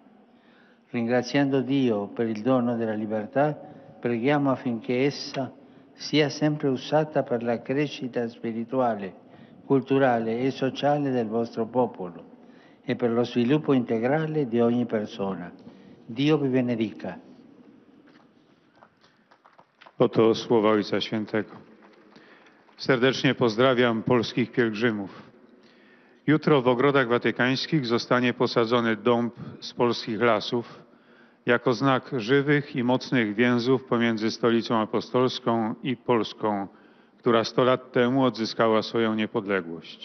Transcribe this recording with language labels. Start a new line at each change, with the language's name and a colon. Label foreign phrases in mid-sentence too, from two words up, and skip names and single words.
Italian: Ringraziando Dio per il dono della libertà, preghiamo affinché essa sia sempre usata per la crescita spirituale, culturale e sociale del vostro popolo e per lo sviluppo integrale di ogni persona. Dio vi benedica.
Polish: Oto słowa Ojca Świętego. Serdecznie pozdrawiam polskich pielgrzymów. Jutro w ogrodach watykańskich zostanie posadzony dąb z polskich lasów jako znak żywych i mocnych więzów pomiędzy Stolicą Apostolską i Polską, która 100 lat temu odzyskała swoją niepodległość.